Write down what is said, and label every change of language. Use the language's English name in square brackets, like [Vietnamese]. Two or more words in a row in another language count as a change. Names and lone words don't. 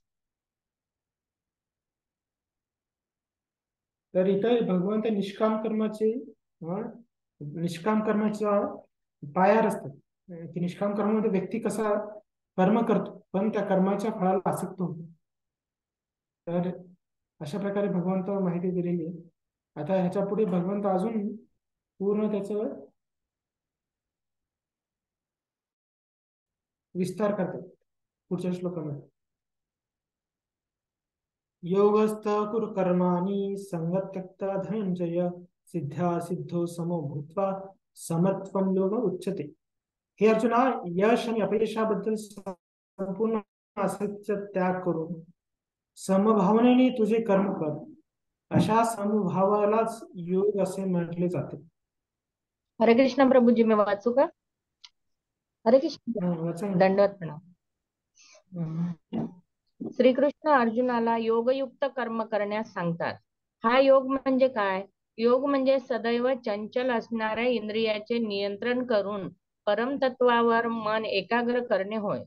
[Marathi] तर इथं भगवंत निष्काम कर्माचा पायार असतात की निष्काम कर्मामध्ये व्यक्ती कसा कर्म करतो पण त्या कर्माच्या फळाला आसक्त होतो. तर अशा प्रकारे भगवंत माहिती दिलेली आहे. आता ह्याच्या पुढे भगवंत अजून पूर्ण त्याचं विस्तार करतात पुढच्या श्लोकामध्ये. [Sanskrit] योगस्थ कुरु कर्माणि संगत त्यक्ता धनंजय सिद्ध्या सिद्धो समो भूत्वा समत्वम योग उच्यते. [Marathi] हे अर्जुना, यश आणि अपयशाबद्दल संपूर्ण आसक्तीचा त्याग करून समभावनेने तुझे कर्म कर. अशा समभावालाच योग असे म्हटले जाते. हरे कृष्ण प्रभूजी, मी वाचू का? हरे कृष्ण. वाचा ना. दंडवत प्रणाम. श्रीकृष्ण अर्जुनाला योगयुक्त कर्म करण्यास सांगतात. हा योग म्हणजे काय? योग म्हणजे सदैव चंचल असणाऱ्या इंद्रियाचे नियंत्रण करून परमतत्वावर मन एकाग्र करणे होय.